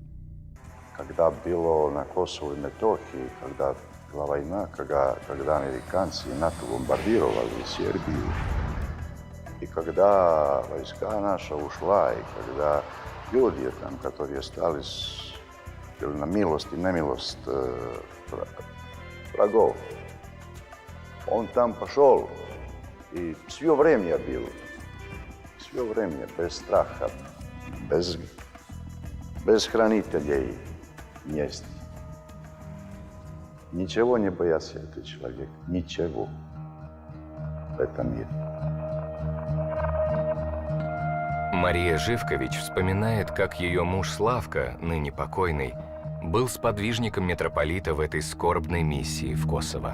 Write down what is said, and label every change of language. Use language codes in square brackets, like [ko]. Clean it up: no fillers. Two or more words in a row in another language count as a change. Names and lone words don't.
[ru] Когда было на Косово и Метохии, когда была война, когда американцы и НАТО бомбардировали Сербию, и когда войска наша ушла, и когда люди там, которые остались на милость и немилость врагов, он там пошел и все время был. [sr] Sve vreme, bez straha, bez hranitelja mjesta. [ru] Ничего не боялся этот человек, ничего в этом мире. Мария Живкович вспоминает, как ее муж Славка, ныне покойный, был сподвижником митрополита в этой скорбной миссии в Косово.